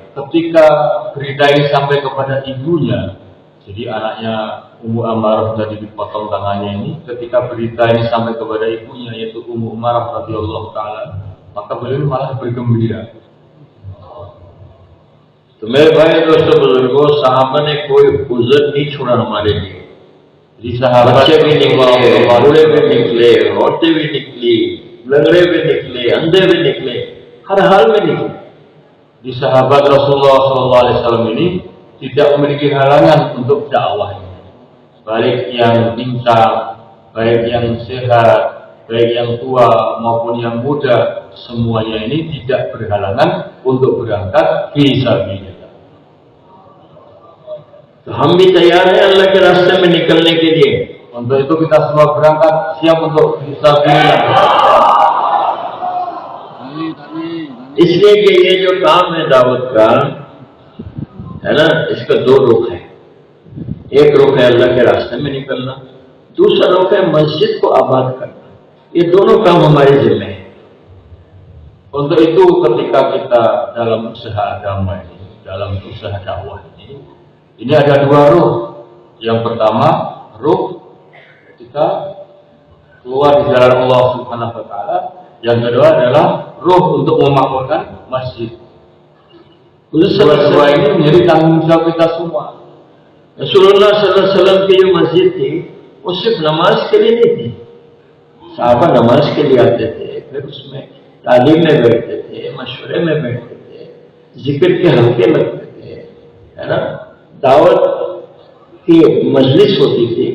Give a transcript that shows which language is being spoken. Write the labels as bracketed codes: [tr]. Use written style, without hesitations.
[id] Ketika berita ini sampai kepada ibunya, jadi anaknya Ummu Ammarah tadi dipotong tangannya ini, ketika berita ini sampai kepada ibunya yaitu Ummu Ammarah radhiyallahu taala, maka beliau malah bergembira. [hi] तो मेरे भाई दोस्तों बुजुर्गों, साहबा ने कोई उज़र नहीं छोड़ा हमारे लिए। बच्चे भी निकले, बूढ़े भी निकले, औरतें भी निकली, लंगड़े भी निकले, अंधे भी निकले, हर हाल में नहीं। [id] Di sahabat Rasulullah SAW ini tidak memiliki halangan untuk dakwah ini. Baik yang pincang, baik yang sehat, baik yang tua maupun yang muda, semuanya ini tidak berhalangan untuk berangkat fisabilillah. [hi] तो हम भी तैयार हैं अल्लाह के रास्ते में निकलने के लिए। [id] Untuk itu kita semua berangkat siap untuk fisabilillah. [hi] इसलिए कि ये जो काम है दावत का, है ना, इसका दो रुख है। एक रुख है अल्लाह के रास्ते में निकलना, दूसरा रुख है मस्जिद को आबाद करना। ये दोनों काम हमारे जिम्मे हैं। [id] Untuk itu ketika kita dalam usaha agama ini, dalam usaha dakwah ini ada dua ruh. Yang pertama, ruh kita keluar di jalan Allah Subhanahu wa taala. Yang kedua adalah ruh untuk memakmurkan masjid. Dua-dua ini menjadi tanggung jawab kita semua. [hi] रसूलुल्लाह सल्लल्लाहु अलैहि वसल्लम की जो मस्जिद थी वो सिर्फ नमाज के लिए नहीं थी। साहबा नमाज के लिए आते थे, फिर उसमें तालीम में बैठते थे, मशवरे में बैठते थे, जिक्र के हल्के लगते थे, है ना, दावत की मजलिस होती थी।